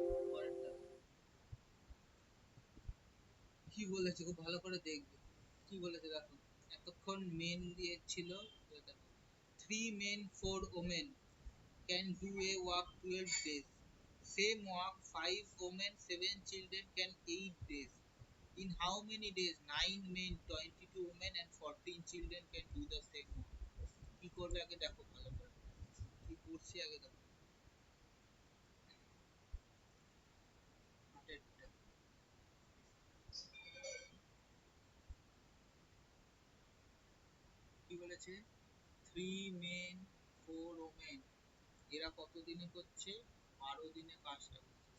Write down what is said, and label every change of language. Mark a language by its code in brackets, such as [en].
[bn] পরেরটা কি বলেছে খুব ভালো করে দেখবে। কি বলেছে দেখো, এতক্ষণ মেন দিয়েছিল, দেখো, [en] 3 men 4 women can do a work 12 days. Same work 5 women 7 children can 8 days. In how many days 9 men 22 women and 14 children can do the same work? [bn] কি করবে আগে দেখো ভালো করে, কি করছি আগে দেখো। হাতেরটা কি বলেছে, [en] 3 men 4 women, [bn] এরা কত দিনে করছে, 12 দিনে কাজটা করছে।